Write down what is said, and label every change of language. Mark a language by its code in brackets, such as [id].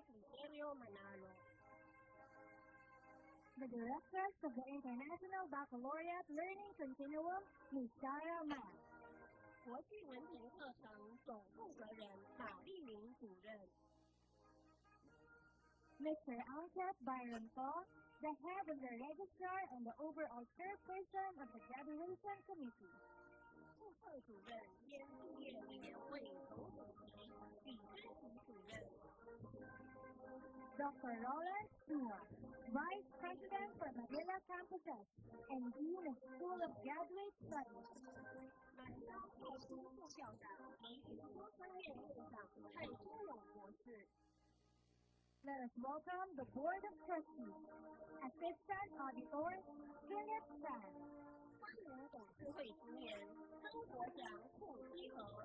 [en] Lucerio Manalo。 The Directress of the International Baccalaureate Learning Continuum, Ms. Sarah Ma. [zh] 国际文凭课程总负责人马丽玲主任。 [en] Mr. Angkat Byron Ko, the Head of the Registrar and the overall Chairperson of the Graduation Committee. [zh] 注册主任兼毕业委员会总主席许真吉主任。 [en] Dr. Roland Stewart, Vice President for Manila Campuses and Dean of School of Graduate Studies. [zh] 满招校书副校长及研究生院院长蔡忠勇博士。 [en] Let us welcome the Board of Trustees. Assistant Auditor, Philip Chan. [zh] 欢迎董事会成员曾国祥、傅基和。